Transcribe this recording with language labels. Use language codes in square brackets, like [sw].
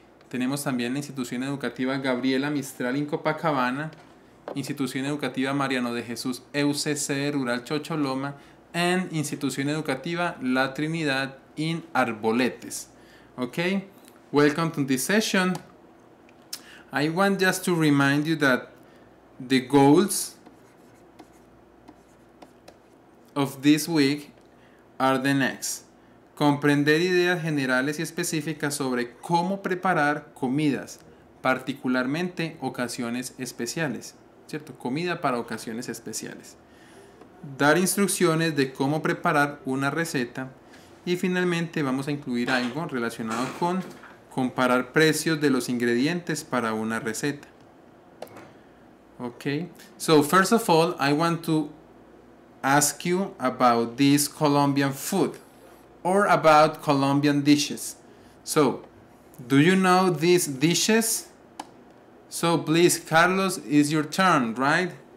[es] Tenemos también la Institución Educativa Gabriela Mistral en Copacabana, Institución Educativa Mariano de Jesús EUCC Rural Chocholoma, and Institución Educativa La Trinidad in Arboletes. [en] Okay, welcome to this session. I want just to remind you that the goals of this week are the next. [es] Comprender ideas generales y específicas sobre cómo preparar comidas, particularmente ocasiones especiales, ¿cierto? Comida para ocasiones especiales. Dar instrucciones de cómo preparar una receta y finalmente vamos a incluir algo relacionado con comparar precios de los ingredientes para una receta. [en] Okay, so first of all, I want to ask you about this Colombian food or about Colombian dishes. So, do you know these dishes? So please, Carlos, it's your turn, right?